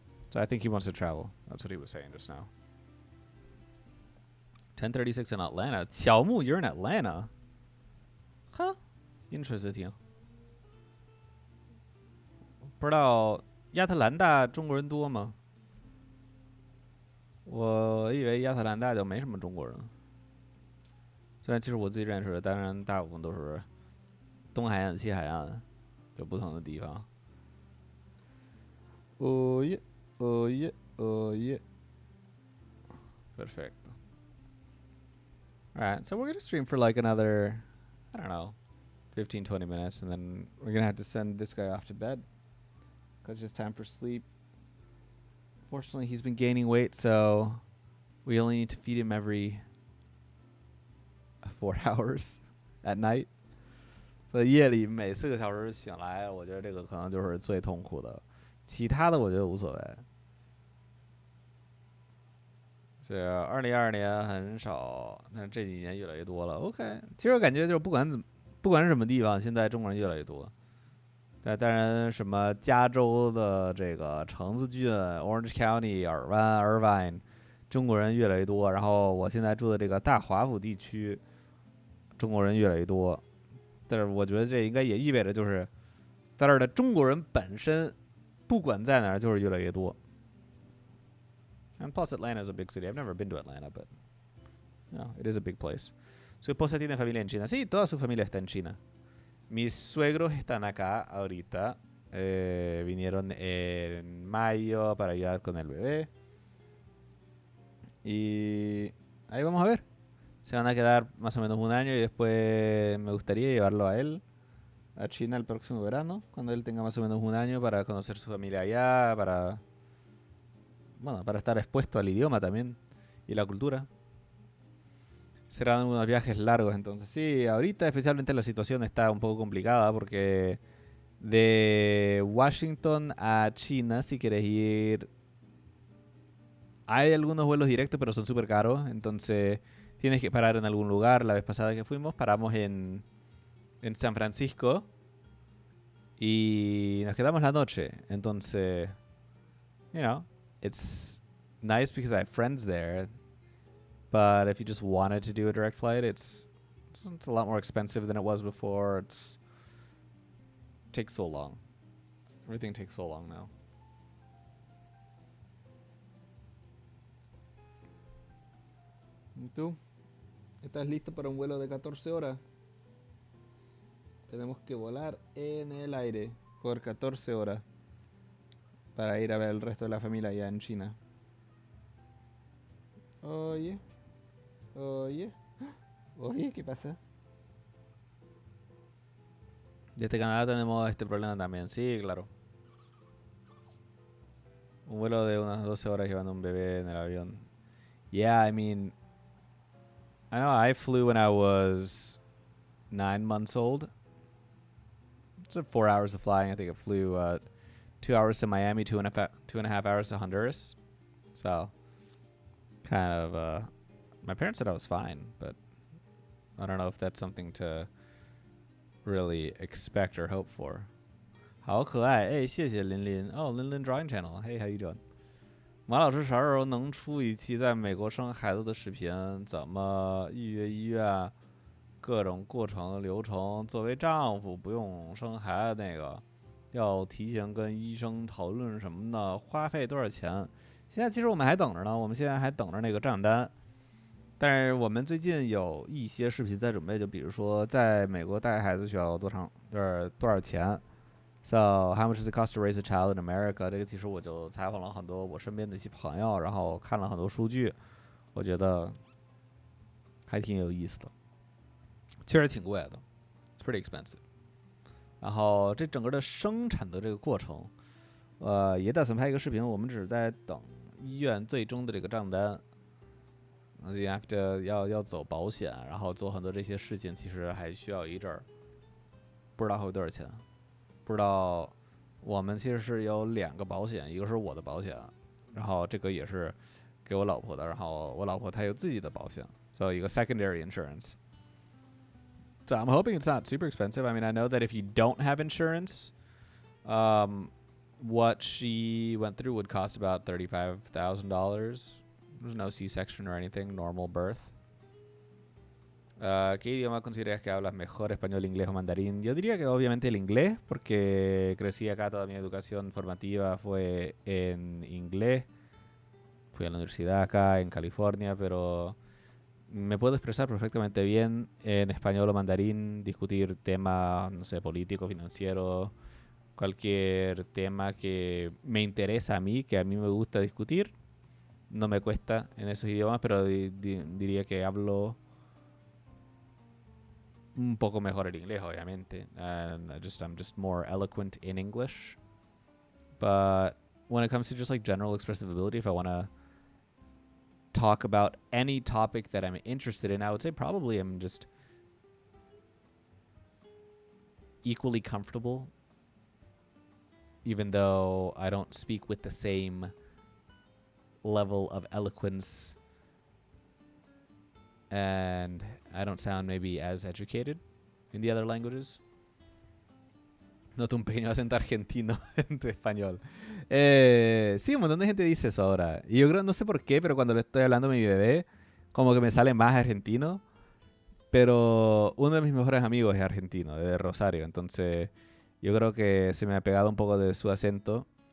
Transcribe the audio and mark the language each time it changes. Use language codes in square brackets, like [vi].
[en] So I think he wants to travel. That's what he was saying just now. 10:36 in Atlanta. Xiaomu, you're in Atlanta? Huh? Interesting. [zh] 不知道亚特兰大中国人多吗？我以为亚特兰大就没什么中国人。虽然其实我自己认识的，当然大部分都是东海岸、西海岸，就不同的地方。 [en] Oh yeah, oh yeah, oh yeah. Perfect. Alright, so we're going to stream for like another, I don't know, 15, 20 minutes, and then we're going to have to send this guy off to bed because it's time for sleep. Fortunately, he's been gaining weight, so we only need to feed him every 4 hours at night. [zh] 所以夜里每4个小时醒来，我觉得这个可能就是最痛苦的。其他的我觉得无所谓。这2022年很少，但是这几年越来越多了。 OK， 其实我感觉就是不管是什么地方，现在中国人越来越多。当然，什么加州的这个橙子郡 （Orange County）、尔湾 （Irvine）， 中国人越来越多。然后我现在住的这个大华府地区，中国人越来越多。但是我觉得这应该也意味着就是在这儿的中国人本身。不管在哪儿，就是越来越多。 [en] And plus, Atlanta is a big city. I've never been to Atlanta, but no, it is a big place. [es] Su esposa tiene familia en China. Sí, toda su familia está en China. Mis suegros están acá ahorita. Vinieron en mayo para ayudar con el bebé. Y ahí vamos a ver. Se van a quedar más o menos 1 año y después me gustaría llevarlo a él a China el próximo verano, cuando él tenga más o menos 1 año, para conocer su familia allá, para estar expuesto al idioma también y la cultura. Serán unos viajes largos, entonces sí, ahorita especialmente la situación está un poco complicada porque de Washington a China, si quieres ir, hay algunos vuelos directos, pero son súper caros, entonces tienes que parar en algún lugar. La vez pasada que fuimos, paramos en San Francisco y nos quedamos la noche. Entonces, [en] you know, it's nice because I have friends there. But if you just wanted to do a direct flight, it's a lot more expensive than it was before. It takes so long. Everything takes so long now. [es] ¿Y tú? ¿Estás listo para un vuelo de 14 horas? Tenemos que volar en el aire por 14 horas para ir a ver el resto de la familia allá en China. Oye, oye, oye, ¿qué pasa? Desde Canadá tenemos este problema también, sí, claro. Un vuelo de unas 12 horas llevando un bebé en el avión. [en] Yeah, I mean, I know I flew when I was 9 months old. It's 4 hours of flying. I think I flew 2 hours to Miami, 2.5 hours to Honduras. So kind of my parents said I was fine, but I don't know if that's something to really expect or hope for. [zh] 好可爱，哎，谢谢林林哦，林林 Drawing Channel， [en] Hey, how you doing？ [zh] 马老师啥时候能出一期在美国生孩子的视频？怎么预约医院？各种过程流程。作为丈夫不用生孩子那个，要提前跟医生讨论什么呢？花费多少钱？现在其实我们还等着呢，我们现在还等着那个账单。但是我们最近有一些视频在准备，就比如说在美国带孩子需要多少钱。 [en] So how much does it cost to raise a child in America？ [zh] 这个其实我就采访了很多我身边的一些朋友，然后看了很多数据，我觉得还挺有意思的。确实挺贵的 ， [en] It's pretty expensive。 [zh] 然后这整个的生产的这个过程，也打算拍一个视频，我们只是在等医院最终的这个账单。 [en] You have to [zh] 要走保险，然后做很多这些事情，其实还需要一阵儿，不知道会多少钱。不知道，我们其实是有2个保险，一个是我的保险，然后这个也是给我老婆的，然后我老婆她有自己的保险，所以一个 secondary insurance。 [en] So I'm hoping it's not super expensive. I mean, I know that if you don't have insurance, what she went through would cost about $35,000. There's no C-section or anything, normal birth. [es] ¿Qué idioma consideras que hablas mejor, español, inglés o mandarín? Yo diría que obviamente el inglés, porque crecí acá, toda mi educación formativa fue en inglés. Fui a la universidad acá en California, pero me puedo expresar perfectamente bien en español o mandarín, discutir temas, no sé, políticos, financieros, cualquier tema que me interesa a mí, que a mí me gusta discutir. No me cuesta en esos idiomas, pero diría que hablo un poco mejor el inglés, obviamente. [en] And I'm just more eloquent in English. But when it comes to just like general expressive ability, if I want to talk about any topic that I'm interested in, I would say probably I'm just equally comfortable, even though I don't speak with the same level of eloquence and I don't sound maybe as educated in the other languages. [es] Noto un pequeño acento argentino en tu español. Sí, un montón de gente dice eso ahora. Y yo creo, no sé por qué, pero cuando le estoy hablando a mi bebé, como que me sale más argentino. Pero uno de mis mejores amigos es argentino, de Rosario. Entonces, yo creo que se me ha pegado un poco de su acento.